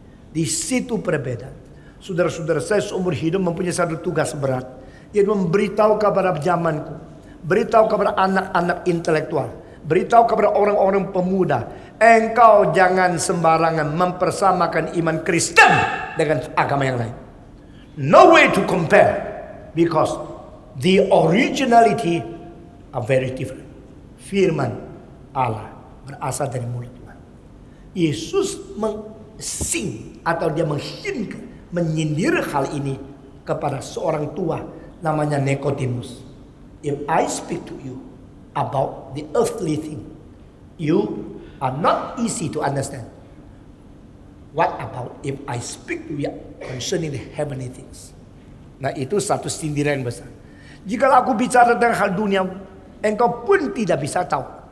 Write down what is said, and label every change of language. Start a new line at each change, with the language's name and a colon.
Indonesian: Di situ perbedaan. Saudara-saudara, saya seumur hidup mempunyai satu tugas berat, yaitu memberitahu kepada zamanku, beritahu kepada anak-anak intelektual, beritahu kepada orang-orang pemuda, engkau jangan sembarangan mempersamakan iman Kristen dengan agama yang lain.
English: No way to compare, because the originality are very different.
Indonesian: Firman Allah berasal dari mulut Tuhan. Yesus menying atau dia menyindir hal ini kepada seorang tua namanya Nikodemus.
English: If I speak to you about the earthly thing, you are not easy to understand. What about if I speak to you concerning the heavenly things?
Indonesian: Nah itu satu sindiran yang besar. Jika aku bicara tentang hal dunia, engkau pun tidak bisa tahu.